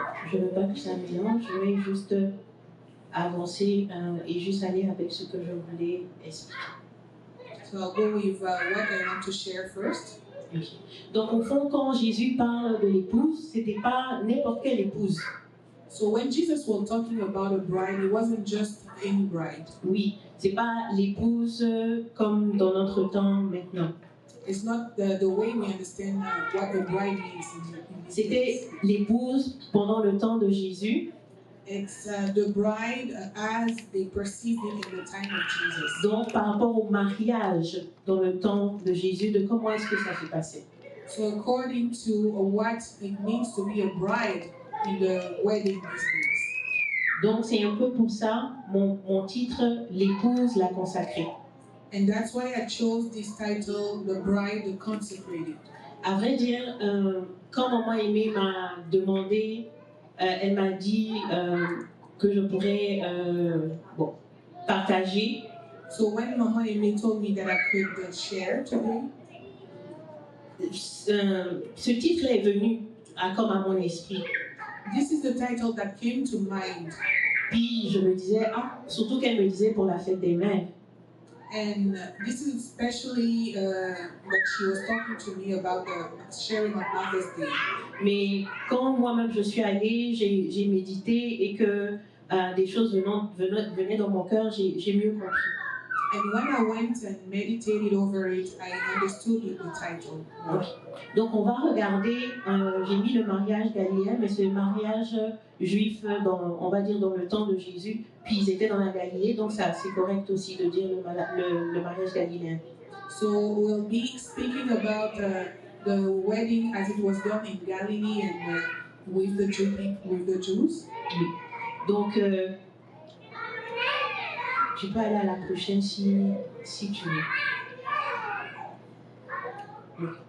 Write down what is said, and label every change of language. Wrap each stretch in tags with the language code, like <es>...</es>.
<fr>Je ne veux pas que ça mélange, je vais juste avancer et juste aller avec ce que je voulais expliquer.</fr> <en>So I'll go with what I want to share first. Okay.</en> <fr>Donc au fond, quand Jésus parle de l'épouse, c'était pas n'importe quelle épouse.</fr> <en>So when Jesus was talking about a bride, it wasn't just any bride.</en> <fr>Oui, c'est pas l'épouse comme dans notre temps maintenant.</fr> <en>It's not the way we understand what the bride means in this</en> <fr>C'était</fr> <en>case.</en> <fr>l'épouse pendant le temps de Jésus.</fr> <en>It's the bride as they perceived it in the time of Jesus.</en> <fr>Donc par rapport au mariage dans le temps de Jésus, de comment est-ce que ça s'est passé.</fr> <en>So according to what it means to be a bride in the wedding business.</en> <fr>Donc c'est un peu pour ça mon titre, l'épouse la consacrée.</fr> <en>And that's why I chose this title, The Bride the Consecrated.</en> <fr>À vrai dire, quand maman Aimée m'a demandé, elle m'a dit que je pourrais partager.</fr> <en>So when Mama Aimée told me that I could share today,</en> <fr>ce titre est venu comme à mon esprit.</fr> <en>this is the title that came to mind.</en> <fr>Puis je me disais, surtout qu'elle me disait pour la fête des mères.</fr> <en>And this is especially what she was talking to me about the sharing of Mother's Day.</en> <fr>Mais quand moi-même je suis allée, j'ai médité et que des choses venaient dans mon cœur, j'ai mieux compris.</fr> <en>And when I went and meditated over it, I understood the title. Okay.</en> <fr>Donc on va regarder, j'ai mis le mariage galiléen, mais c'est le mariage juif, on va dire dans le temps de Jésus, puis ils étaient dans la Galilée, donc ça c'est correct aussi de dire le mariage galiléen.</fr> <en>So we'll be speaking about the wedding as it was done in Galilee and with the Jews.</en> <fr>Oui. Donc tu peux aller à la prochaine si tu veux. Oui.</fr>